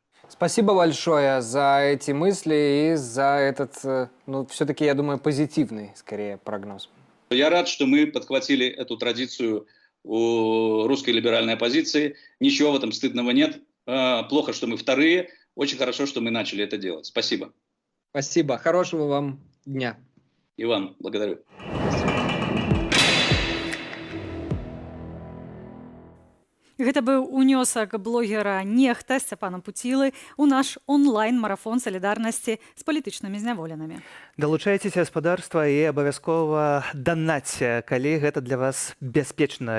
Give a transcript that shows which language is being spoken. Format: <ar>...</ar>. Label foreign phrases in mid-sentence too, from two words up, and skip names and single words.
<ru>Спасибо большое за эти мысли и за этот, все-таки, я думаю, позитивный, скорее, прогноз. Я рад, что мы подхватили эту традицию у русской либеральной оппозиции. Ничего в этом стыдного нет. Плохо, что мы вторые. Очень хорошо, что мы начали это делать. Спасибо. Спасибо. Хорошего вам дня. И вам благодарю.</ru> <be>Гэта быў унёсак блогера Нехта Сцяпана Пуцілы ў наш онлайн-марафон салідарнасці з палітычнымі зняволенымі. Далучайцеся гаспадарства і абавязкова данаце, калі гэта для вас бяспечна.</be>